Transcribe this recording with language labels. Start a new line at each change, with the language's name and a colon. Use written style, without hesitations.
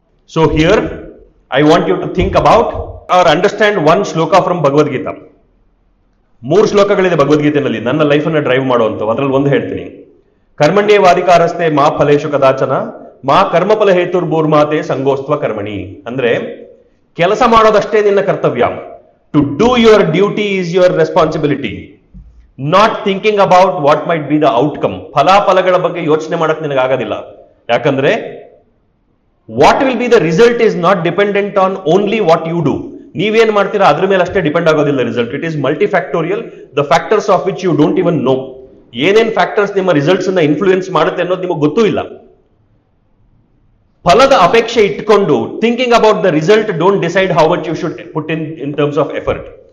English: So here I want you to think about or understand 1 shloka from Bhagavad Gita.
Kannada: 3 ಶ್ಲೋಕಗಳಿದೆ ಭಗವದ್ಗೀತೆಯಲ್ಲಿ ನನ್ನ life ಅನ್ನ ಡ್ರೈವ್ ಮಾಡುವಂತ. ಅದ್ರಲ್ಲಿ ಒಂದು ಹೇಳ್ತೀನಿ,
Sanskrit: ಕರ್ಮಣ್ಯೇವಾಧಿಕಾರಸ್ತೆ ಮಾ ಫಲೇಶು ಕದಾಚನ ಮಾ ಕರ್ಮಫಲ ಹೇತುರ್ಭೂರ್ಮಾತೆ ಸಂಗೋಸ್ತ್ವ ಕರ್ಮಣಿ.
Kannada: ಅಂದ್ರೆ ಕೆಲಸ ಮಾಡೋದಷ್ಟೇ ನಿನ್ನ ಕರ್ತವ್ಯ.
English: To do your duty is your responsibility. Not thinking about what might be the outcome.
Kannada: ಫಲಾಫಲಗಳ ಬಗ್ಗೆ ಯೋಚನೆ ಮಾಡಕ್ ನಿನಗಾಗೋದಿಲ್ಲ. ಯಾಕಂದ್ರೆ
English: What will be the result is not dependent on only what you do.
Kannada: ನೀವೇನ್ ಮಾಡ್ತೀರಾ ಅದ್ರ ಮೇಲೆ ಅಷ್ಟೇ ಡಿಪೆಂಡ್ ಆಗೋದಿಲ್ಲ result.
English: It is multifactorial, the factors of which you don't even know.
Kannada: ಏನೇನ್ ಫ್ಯಾಕ್ಟರ್ಸ್ ನಿಮ್ಮ ರಿಸಲ್ಟ್ಸ್ ಅನ್ನ ಇನ್ಫ್ಲೂಯೆನ್ಸ್ ಮಾಡುತ್ತೆ ಅನ್ನೋದು ನಿಮಗೆ ಗೊತ್ತೂ ಇಲ್ಲ. ಫಲದ ಅಪೇಕ್ಷೆ ಇಟ್ಕೊಂಡು
English: Thinking about the result don't decide how much you should put in terms of effort.